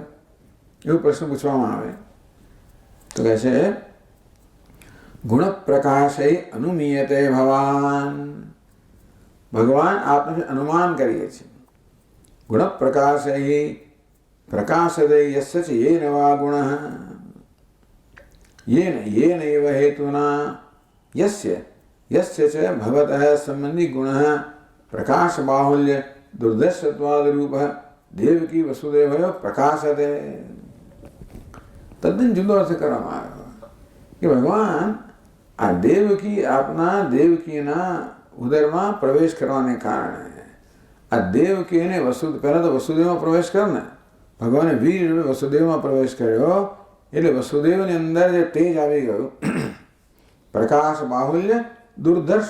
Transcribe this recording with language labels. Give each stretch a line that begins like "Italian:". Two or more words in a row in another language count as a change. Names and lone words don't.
Gujarati: એવો પ્રશ્ન પૂછવામાં આવે તો કહે છે
Sanskrit: ગુણ પ્રકાશે અનુમીયતે ભવાન.
Gujarati: ભગવાન આપણે અનુમાન કરીએ છીએ.
Sanskrit: ગુણ પ્રકાશે પ્રકાશદે યસ્ય ચ યેન વા ગુણઃ येन एव हेतुना यस्य च भवतः संबंधी गुणः प्रकाश बाहुल्य दुर्दर्शत्वाद रूपः देवकी वसुदेव प्रकाशते.
Gujarati: તદ્દન જુદો અર્થ કરવામાં આવ્યો કે ભગવાન આ દેવકી આપના દેવકીના ઉદરમાં પ્રવેશ કરવાને કારણે આ દેવકીને પહેલા તો વસુદેવમાં પ્રવેશ કરને, ભગવાને વીર વસુદેવમાં પ્રવેશ કર્યો એટલે વસુદેવની અંદર જે તેજ આવી ગયું,
Sanskrit: પ્રકાશ બાહુલ્ય દુર્દર્શ.